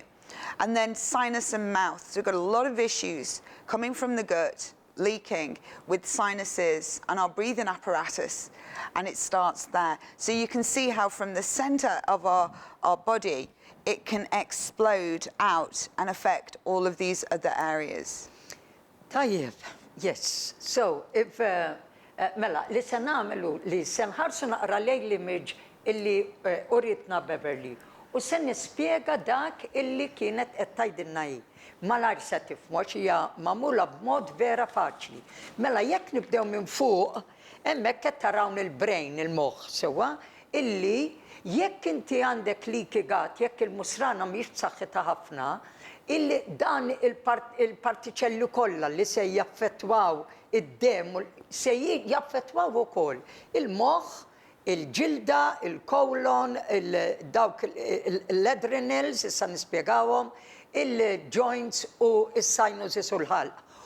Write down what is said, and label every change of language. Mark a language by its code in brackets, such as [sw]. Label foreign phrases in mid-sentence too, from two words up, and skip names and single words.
[en] And then sinus and mouth. So we've got a lot of issues coming from the gut, leaking with sinuses and our breathing apparatus, and it starts there. So you can see how from the center of our body, it can explode out and affect all of these other areas. [mt] Tajjeb, yes. So if mela, li se nagħmlu li se nħarsu naqra lejn l-image illi uritna Beverly u se nispjega dak illi kienet qed tgħidilna hi. Malajr se tifhmu għax hija magħmula b'mod vera faċli. Mela jekk nibdew minn fuq, hemmhekk qed tarawn il-brain, il-moħħ sewwa, illi jekk inti għandek [en] leaky gut, [mt] jekk il-musrana mhix b'saħħitha ħafna, illi dan il-partiċelli kollha li se jaffettwaw id-dem se jaffettwaw ukoll il-moħħ, il-ġilda, il-kolon, dawk l-adrenals, issa nispjegawhom, il-joints u s-sinuses u l-ħalq.